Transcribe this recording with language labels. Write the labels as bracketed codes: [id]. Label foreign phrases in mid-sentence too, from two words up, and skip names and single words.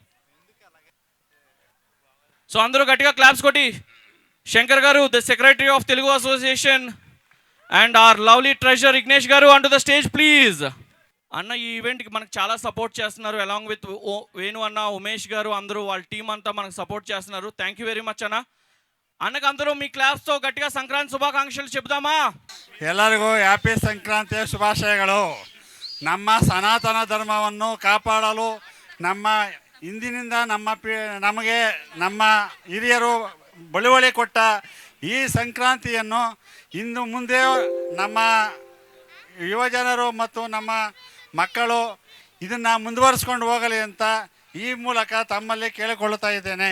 [te] సో అందరూ గట్టిగా క్లాప్స్ కొట్టి శంకర్ గారు, [en] the secretary of Telugu Association, and our lovely treasurer [te] ఇగ్నేష్ గారు [en] on to the stage please. [te] అన్న ఈ ఈవెంట్కి మనకు చాలా సపోర్ట్ చేస్తున్నారు, [en] along with [te] వేణు అన్న, ఉమేష్ గారు, అందరూ వాళ్ళ టీం అంతా మనకు సపోర్ట్ చేస్తున్నారు. [en] thank you very much [te] అన్న. అన్నకు అందరూ మీ క్లాప్స్తో గట్టిగా సంక్రాంతి శుభాకాంక్షలు చెబుదామా? [kn] ಎಲ್ಲರಿಗೂ ಹ್ಯಾಪಿ ಸಂಕ್ರಾಂತಿಯ ಶುಭಾಶಯಗಳು. ನಮ್ಮ ಸನಾತನ ಧರ್ಮವನ್ನು ಕಾಪಾಡಲು ನಮ್ಮ ಇಂದಿನಿಂದ ನಮಗೆ ನಮ್ಮ ಹಿರಿಯರು ಬಳುವಳಿ ಕೊಟ್ಟ ಈ ಸಂಕ್ರಾಂತಿಯನ್ನು ಇನ್ನು ಮುಂದೆ ನಮ್ಮ ಯುವಜನರು ಮತ್ತು ನಮ್ಮ ಮಕ್ಕಳು ಇದನ್ನು ಮುಂದುವರಿಸ್ಕೊಂಡು ಹೋಗಲಿ ಅಂತ ಈ ಮೂಲಕ ತಮ್ಮಲ್ಲಿ ಕೇಳಿಕೊಳ್ಳುತ್ತಾ ಇದ್ದೇನೆ.